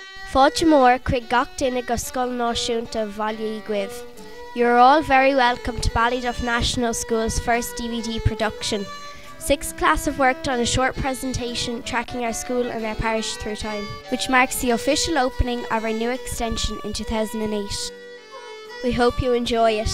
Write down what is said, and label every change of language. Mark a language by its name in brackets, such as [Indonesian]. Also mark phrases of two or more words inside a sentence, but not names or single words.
[Irish] Fáilte mór chuig gach duine go scoil náisiúnta bhaile Guibh. [English] You're all very welcome to Ballyduff National School's first DVD production. 6th class have worked on a short presentation tracking our school and our parish through time, which marks the official opening of our new extension in 2008. We hope you enjoy it.